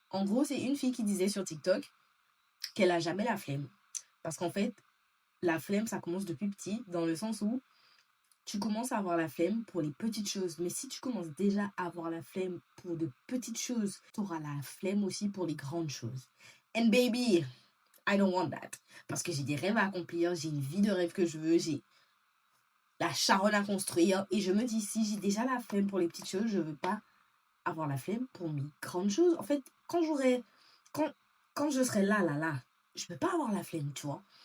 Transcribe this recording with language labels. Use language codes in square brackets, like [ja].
[fr] En gros, c'est une fille qui disait sur TikTok qu'elle a jamais la flemme. Parce qu'en fait, la flemme, ça commence depuis petit, dans le sens où tu commences à avoir la flemme pour les petites choses. Mais si tu commences déjà à avoir la flemme pour de petites choses, tu auras la flemme aussi pour les grandes choses. [en] And baby, I don't want that. [fr] Parce que j'ai des rêves à accomplir, j'ai une vie de rêve que je veux, j'ai la charogne à construire. Et je me dis, si j'ai déjà la flemme pour les petites choses, je veux pas avoir la flemme pour mes grandes choses. En fait, quand je serai là, je peux pas avoir la flemme, tu vois.